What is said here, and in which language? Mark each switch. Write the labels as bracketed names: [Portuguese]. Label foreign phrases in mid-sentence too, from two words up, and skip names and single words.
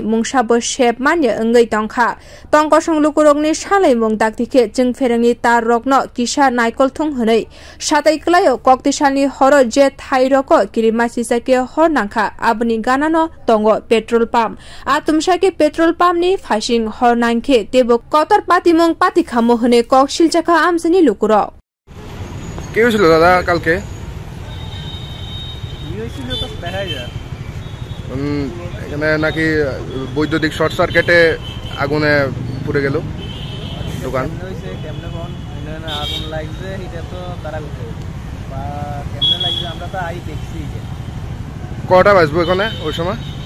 [Kok Borok] mungsabo shep manye ongoi tongkha tongkosong lukurokni salai mung daktike jung ferengni tar rokno kisa naikol thung hwnei satai klayo kokti salni horo je thairoko Kirima sinsakhe hor nangkha aboni ganano tongo [English] petrol pump [Kok Borok] atomsake [English] petrol pump [Kok Borok] ni phasing hor nangkhe tebo kotor patimung pati khamo hne koksil chakha amchani lukurok [Bangla] কি হয়েছিল দাদা কালকে? এখানে নাকি বৈদ্যুতিক শর্ট সার্কিটে আগুনে পুড়ে গেল দোকান। কটা বাজবো এখানে ওই সময়?